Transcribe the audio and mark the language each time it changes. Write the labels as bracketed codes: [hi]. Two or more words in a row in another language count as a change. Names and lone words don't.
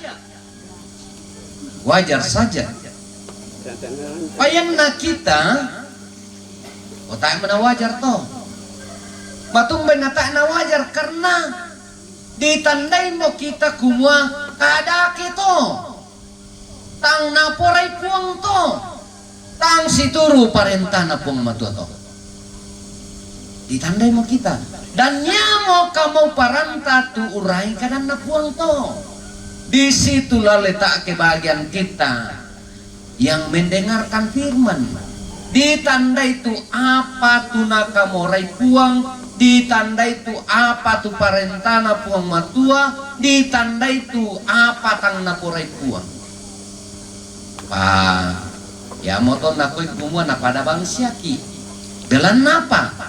[id] Wajar saja. [sda] Payan na kita, o tayo na wajar to. Matumbay na tayo na wajar karena ditandai mo kita kumua kada kito. Tang naporay puang to, tang situru parentana puang matua to. Ditandai mo kita. Dan nyamo kamu paranta tu urai kadan na puang to. [id] Di situlah letak kebahagiaan kita yang mendengarkan firman. [sda] Ditandai tu apa tu nakamorai puang, ditandai tu apa tu parentana puang matua, ditandai tu apa tang naporai puang. Ya moto nakoi kumua na pada bangsia ki. Belan napa?